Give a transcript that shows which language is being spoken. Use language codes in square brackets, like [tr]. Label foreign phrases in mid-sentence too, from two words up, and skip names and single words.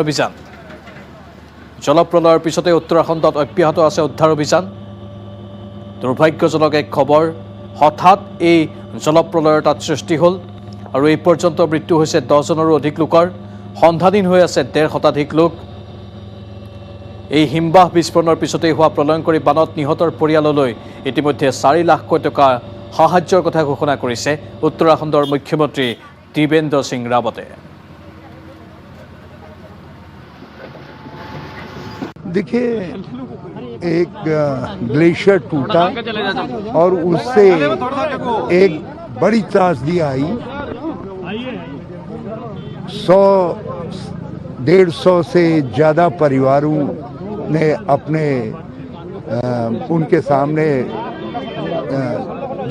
[as] অভিযান জলপ্ৰলয়ৰ পিছতে উত্তৰাখণ্ডত অব্যাহত আছে উদ্ধাৰ অভিযান দুৰ্ভাগ্যজনক এক খবৰ হঠাৎ এই জলপ্ৰলয়ৰ তাত সৃষ্টি হ'ল আৰু এই পৰ্যন্ত মৃত্যু হৈছে 10 জনৰো অধিক লোকৰ সন্ধানহীন হৈ আছে 1.5 শতাধিক লোক এই হিমবাহ বিস্ফোৰণৰ পিছতে হোৱা প্ৰলয়ংকৰী বানত নিহতৰ পৰিয়াললৈ ইতিমধ্যে 4 লাখ টকা সাহায্যৰ কথা ঘোষণা কৰিছে উত্তৰাখণ্ডৰ মুখ্যমন্ত্ৰী ত্ৰিবেন্দ্ৰ সিং ৰাৱতে [hi] देखिए एक ग्लेशियर टूटा और उससे एक बड़ी त्रासदी आई 100-150 से ज़्यादा परिवारों ने अपने उनके सामने जो